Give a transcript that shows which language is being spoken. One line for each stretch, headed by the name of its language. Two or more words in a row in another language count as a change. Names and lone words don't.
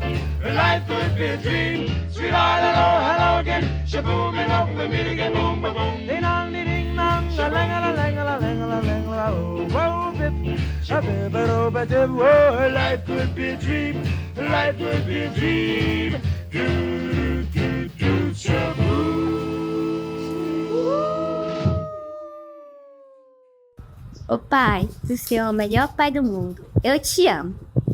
English: Life could be a dream. Sweetheart, hello, hello again. Shaboom, and hope we meet again. Boom, boom, boom. Ding dong, ding dong, a lang, a lang, a lang, a lang, a lang, oh, bip, a bip, a bip, a bip. Oh, life could be a dream. Life could be a dream. Do, do, do, shaboom.
Portuguese: Ô pai, o senhor é o melhor pai do mundo. Eu te amo.